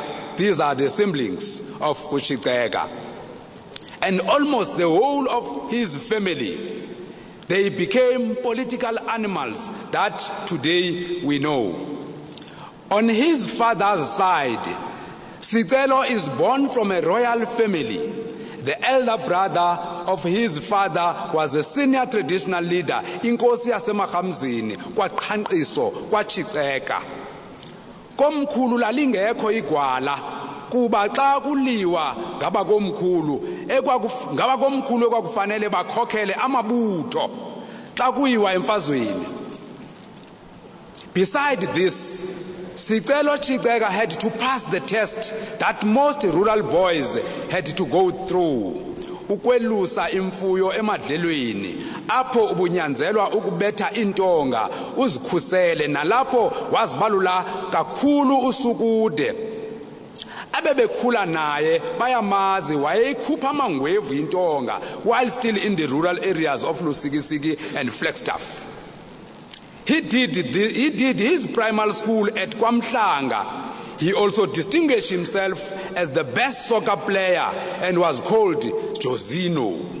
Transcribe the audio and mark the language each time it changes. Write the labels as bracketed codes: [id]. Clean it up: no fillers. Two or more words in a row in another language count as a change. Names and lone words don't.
[en] These are the siblings of Shiceka. And almost the whole of his family, they became political animals that today we know. On his father's side, Sicelo is born from a royal family. The elder brother of his father was a senior traditional leader, [xh] Inkosi yaseMahamzini, kwaQhanqiso, kwaShiceka. Komkhulu lalingekho igwala kuba xa kuliwa ngabakomkhulu ekwakufanele bakhokhele amabutho xa kuyiwa emfazweni. [en] Beside this, Sicelo Shiceka had to pass the test that most rural boys had to go through. [xh] Ukwelusa imfuyo emadlelweni apho ubunyanzelwa ukubetha intonga uzikhusele nalapho wazibalula kakhulu usukude. Abebekhula naye bayamazi wayeyikhupha amangwevu intonga [en] while still in the rural areas of Lusikisiki and Flagstaff. He did his primary school at KwaMhlanga. He also distinguished himself as the best soccer player and was called Josino.